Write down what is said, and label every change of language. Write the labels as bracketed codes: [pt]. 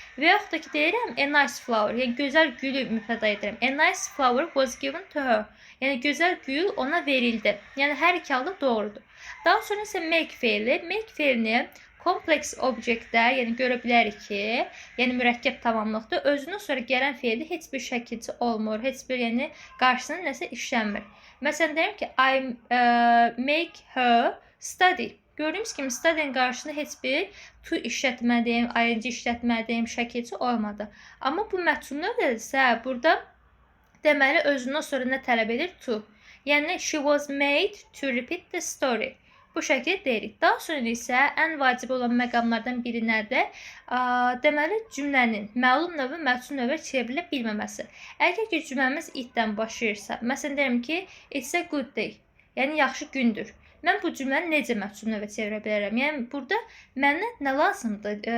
[az] Və yaxud da ki, deyirəm [en] a nice flower. [az] Yəni gözəl gülü mübtəda edirəm. [en] A nice flower was given to her. [az] Yəni gözəl gül ona verildi. Yəni hər iki halda doğrudur. Daha sonra isə make fe'li. Make fe'lini complex object-də, yəni görə bilərik ki, yəni mürəkkəb tamamlıqda özündən sonra gələn fe'ldə heç bir şəkilçi olmur, heç bir yəni qarşısına nəsə işlənmir. Məsələn, deyirəm ki, [en] I make her study. [az] Gördüyümüz kimi study'nin qarşısında heç bir to işlətmədiyim, ing işlətmədiyim şəkilçi olmadı. Amma bu məchul növdədirsə, burada deməli özündən sonra nə tələb edir? To. Yəni [en] she was made to repeat the story. [az] Bu şəkildə deyirik. Daha sonra isə ən vacib olan məqamlardan biri nədir? Deməli, cümlənin məlum növü məchul növə çevrilə bilməməsi. Əgər ki, cümləmiz itdən başlayırsa, məsələn deyirəm ki, [en] it's a good day, [az] yəni yaxşı gündür. Mən bu cümləni necə məchul növə çevirə bilərəm? Yəni burada mənə nə lazımdır?